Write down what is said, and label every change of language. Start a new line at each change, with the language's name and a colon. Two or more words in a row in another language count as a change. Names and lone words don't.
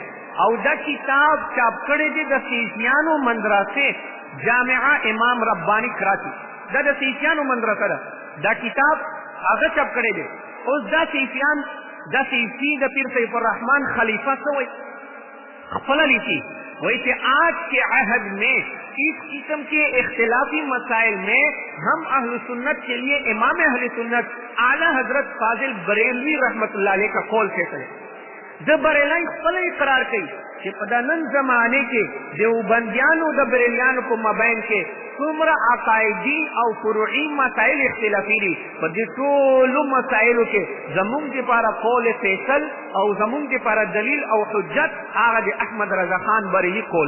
Pashto: او دا کتاب چاپ کړی دی د سیفیانو مدرسې جامعه امام ربانی کراچي، دا د سیفیانو مدرسه ده. دا کتاب هغه چاپ کړی دی. اوس دا سیفیان دا سیفي د پیر سیف الرحمن خلیفہ څه وایي؟ خپله لیکي وایي چې
Urdu: آج کے عہد میں اس قسم کے اختلافی مسائل میں ہم اہل سنت کے لیے امام اہل سنت اعلیٰ حضرت فاضل بریلوی رحمت اللہ علیہ کا قول فیصل ہے.
Pashto: د بریلوی خپل اقرار کوي چې په دا نن زمانه کې دیوبندیانو د بریلیانو په مابین کې څومره عقایدي او فروعي مسایل اختلافي دي، په دې ټولو مسایلو کې زمونږ دپاره قول فیصل او زمونږ دپاره دلیل او حجت هغه د احمد رضا خان بریلي قول.